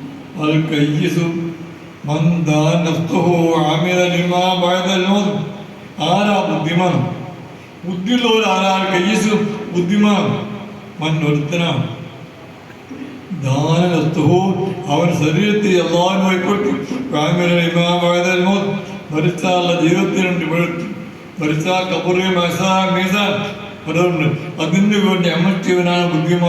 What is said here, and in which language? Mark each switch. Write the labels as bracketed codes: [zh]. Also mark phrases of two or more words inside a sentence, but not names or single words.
[ar] الكيس من دان نفسه وعمل لما بعد الموت. [ml] ആരാ ബുദ്ധിമാൻ? ബുദ്ധിയുള്ളവർ ആരാണ്? കയ്യസ് ബുദ്ധിമാൻ. മൻ ഒരുത്തനാണ് ദാനസ്തുഹു അവൻ ശരീരത്തെ അല്ലാഹുവിനെ ഭയപ്പെട്ടു. [ar] وعمل لما بعد الموت [ml] മരിച്ചാലുള്ള ജീവിതത്തിനുണ്ട് മരിച്ചാൽ ഖബറ് മീസാൻ അതുകൊണ്ട് അതിന് വേണ്ടി അമൽ ചെയ്തവനാണ് ബുദ്ധിമാൻ.